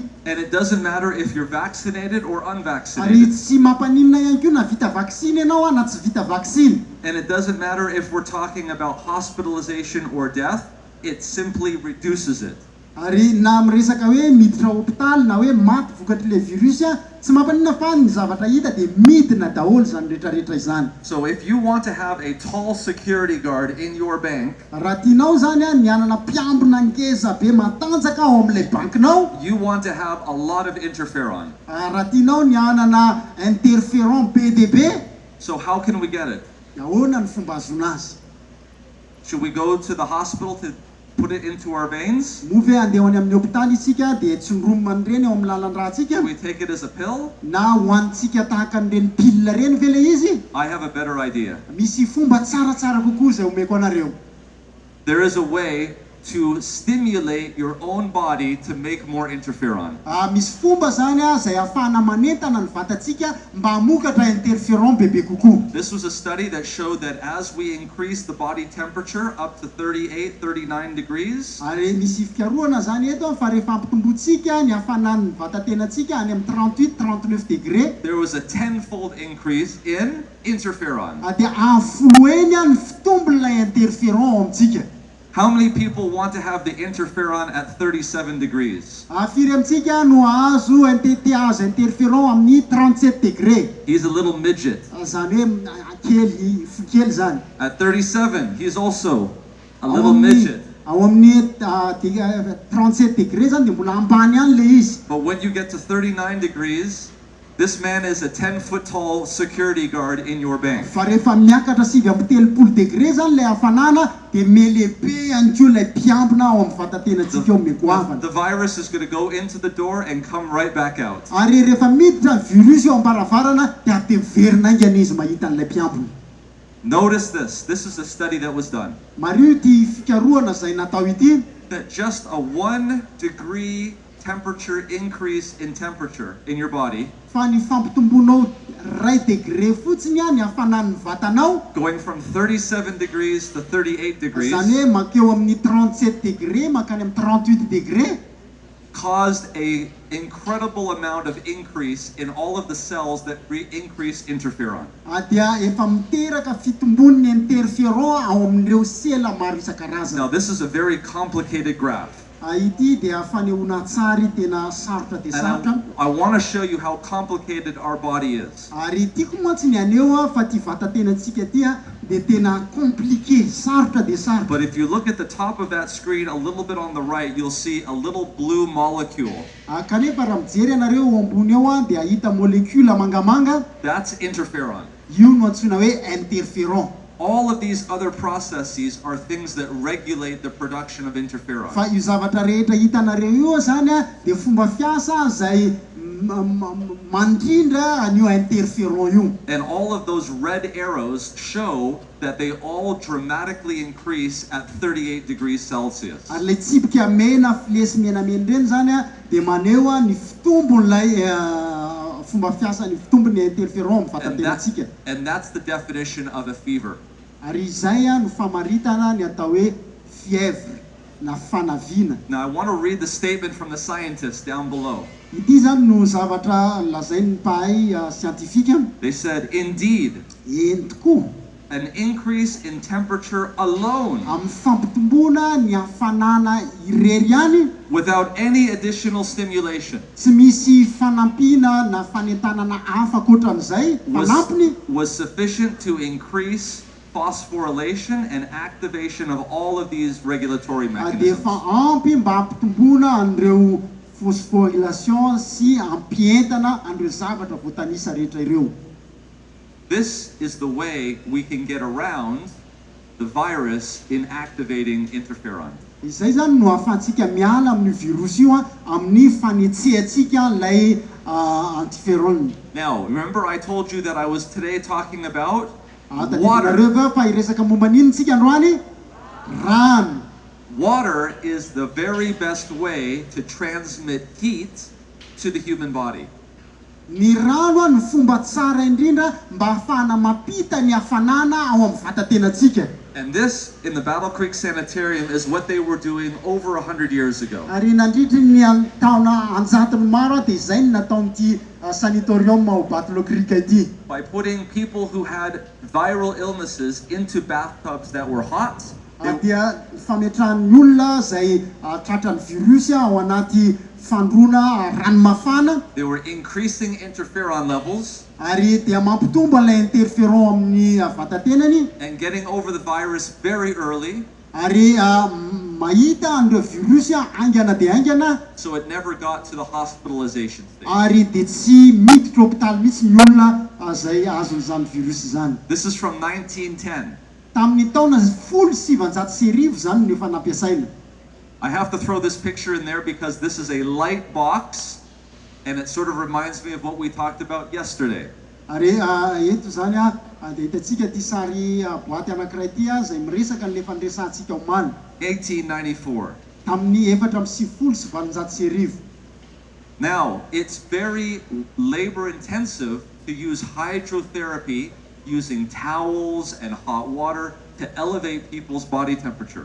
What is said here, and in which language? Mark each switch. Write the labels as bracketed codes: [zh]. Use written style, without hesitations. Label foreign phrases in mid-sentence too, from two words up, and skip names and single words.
[en] And it doesn't matter if you're vaccinated or [mg] Ary [en] unvaccinated. [mg] tsy mampaninona ihany koa na vita vaksiny ianao na tsy vita vaksiny. [en] And it doesn't matter if we're talking about hospitalization or death, it simply reduces it. [mg] Ary na miresaka hoe miditra hopitaly na hoe maty vokatr'ilay virus tsy mampaninona fa ny zavatra hita dia midina daholo zany rehetrarehetra izany. [en] So if you want to have a tall security guard in your bank, [mg] Raha tianao zany ny anana mpiambina ngeza be matanjaka ao amin'ilay bankinao, [en] you want to have a lot of interferon. [mg] raha tianao ny anana interferon be dia be, [en] So how can we get it? [mg] ahoana ny fomba azona azy? [en] Should we go to the hospital to put it into our veins? [mg] Move andeha ho any amin'ny hopitaly isika dia tsindromana reny ao amin'ny lalan-dratsika [en] Do we take it as a pill? [mg] na hoanitsika tahaka an'ireny pilina reny ve le izy? [en] I have a better idea. [mg] Misy fomba tsaratsara kokoa zay omeko anareo. [en] There is a way to stimulate your own body to make more interferon. [mg] Misy fomba zany zay ahafahana manentana ny vatantsika mba hamokatra interferon bebe kokoa. [en] This was a study that showed that as we increase the body temperature up to 38, 39 degrees, [mg] Ary misy fikarohana zany eto fa rehefa ampitombotsika ny hafanan'ny vatatenatsika any amin'ny 38-39 degré [en] there was a 10-fold increase in interferon. [mg] dia afoloeny ny fitombon'ilay interferon ao amintsika. [en] How many people want to have the interferon at 37 degrees? [mg] Firy amintsika no azo intete azo interferon amin'ny 37 degré. [en] He's a little midget. [mg] Zany hoe kely fokely zany. [en] At 37, he's also a little midget. [mg] Ao amin'ny 37 degré zany dia mbola ambany ihany le izy. [en] But when you get to 39 degrees, this man is a 10-foot tall security guard in your bank. [mg] Fa rehefa miakatra 7-telopolo degré zany le hafanana dia melehibe ihany koa ilay mpiambina ao amin'ny vatatenatsika ao mekoavana. [en] The virus is going to go into the door and come right back out. [mg] Ary rehefa miditra virus eo am-baravarana dia ateverina ingana izy mahita an'ilay mpiambina. [en] Notice this. This is a study that was done. [mg] Mario ity fikarohana zay natao ity [en] That just a 1 degree temperature increase in temperature in your body, [mg] fa ny fampitomboanao 2 degré fotsiny a ny hafanan'ny vatanao, [en] going from 37 degrees to 38 degrees, [mg] zany hoe makeo amin'ny 37 degré makany amin'ny 38 degré, [en] caused a incredible amount of increase in all of the cells that increase interferon. [mg] dia efa miteraka fitombon'ny interféron ao amin'ireo sela maro isan-karazany. [en] Now this is a very complicated graph. [mg] Ity dia fanehoana tsara tena sarotra dia sarotra. [en] And I want to show you how complicated our body is. [mg] Ary tiako moa tsy ny aneho fa ty vatatenantsika ty a dia tena compliqué, sarotra dia sarotra. [en] But if you look at the top of that screen a little bit on the right, you'll see a little blue molecule. [mg] Kanefa raha mijery anareo eo ambony eo a dia ahita molecule mangamanga, [en] That's interferon. [mg] io no antsoina hoe interféron. [en] All of these other processes are things that regulate the production of interferon. [mg] Fa io zavatra rehetra hitanareo io zany a dia fomba fiasa zay mandrindra an'io interféron io. [en] And all of those red arrows show that they all dramatically increase at 38 degrees Celsius. [mg] Ary le tsipika mena filesy menamena ireny zany a dia maneho a ny fitombon'ilay fomba fiasa ny fitombon'ny interféron amin'ny vatatenantsika. [en] And that's the definition of a fever. [mg] Ary izay a no famaritana ny atao hoe fièvre na fanavina. [en] Now I want to read the statement from the scientists down below. [mg] Ity zany no zavatra lazain'ny mpahay siantifika. [en] They said, indeed, [mg] Eny tokoa, [en] an increase in temperature alone, [mg] amin'ny fampitombona ny hafanana irery ihany, [en] without any additional stimulation, [mg] tsy misy fanampina na fanentanana hafa ankoatran'izay fanampiny, [en] was sufficient to increase phosphorylation and activation of all of these regulatory [mg] dia [en] mechanisms. [mg] efa ampy mba hampitombona an'ireo phosphorylation sy ampientana an'ireo zavatra voatanisa rehetra ireo. [en] This is the way we can get around the virus in activating interferon. [mg] Izay zany no ahafahantsika miala amin'ny virus io a amin'ny fanetsehantsika ilay interféron. [en] Now, remember I told you that I was today talking about water. Water. [mg] Fa iresaka momba n'inona tsika androany? Rano. [en] Water is the very best way to transmit heat to the human body. [mg] Ny rano a no fomba tsara indrindra mba ahafahana mampita ny hafanana ao amin'ny vatatenantsika. [en] And this, in the Battle Creek Sanitarium, is what they were doing over 100 years ago. [mg] Ary nandritra ny taona anjatony maro a dia izay no nataon'ity sanatorium ao Battle Creek ity. [en] By putting people who had viral illnesses into bathtubs that were hot, [mg] Dia fametrahan'ny olona zay tratran'ny virus ao anaty fandrona rano mafana, [en] they were increasing interferon levels [mg] ary dia mampitombo ilay interféron amin'ny vatatenany, [en] and getting over the virus very early, [mg] ary mahita an'ireo virus aingana dia aingana, [en] so it never got to the hospitalization stage. [mg] ary dia tsy miditra hôpitaly mihitsy ny olona zay azon'izany virus izany. [en] This is from 1910. [mg] Tamin'ny taona 1790 zany no efa nampiasaina. [en] I have to throw this picture in there because this is a light box and it sort of reminds me of what we talked about yesterday. [mg] Ary eto zany dia hitantsika ty sary boaty anankiray ty zay miresaka n'le fandresantsika omaly [en] 1894. [mg] tamin'ny 490. [en] Now, it's very labor intensive to use hydrotherapy using towels and hot water to elevate people's body temperature.